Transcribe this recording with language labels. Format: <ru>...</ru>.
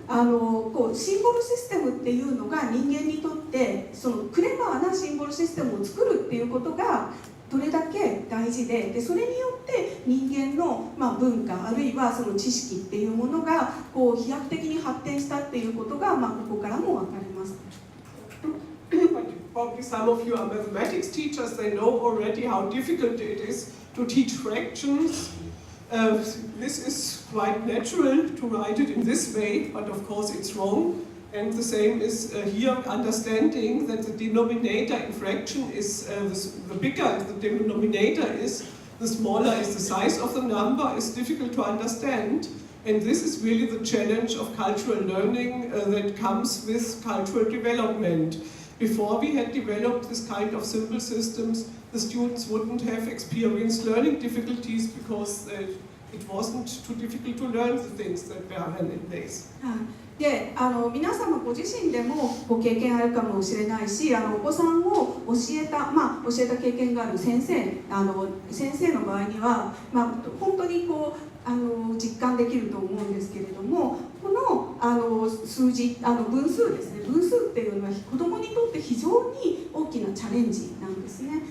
<ja>こうシンボルシステムっていうのが人間にとってそのクレバーなシンボルシステムを作るっていうことがどれだけ大事で、それによって人間の、文化あるいはその知識っていうものがこう飛躍的に発展したっていうことが、ここからも分かります。</ja> <en>Probably some of you are mathematics teachers, they know already how difficult it is to teach fractions. This is quite natural to write it in this way, but of course it's wrong. And the same is here, understanding that the denominator in fraction is, the bigger the denominator is, the smaller is the size of the number, is difficult to understand. And this is really the challenge of cultural learning that comes with cultural development. Before we had developed this kind of simple systems, the students wouldn't have experienced learning difficulties because it wasn't too difficult to learn the things that were in place.</en> <ja>で皆様ご自身でもご経験あるかもしれないし、お子さんを教えた経験がある先生の場合には、本当にこう実感できると思うんですけれども、この数字分数ですね、分数っていうのは子どもにとって非常に大きなチャレンジなんですね。</ja>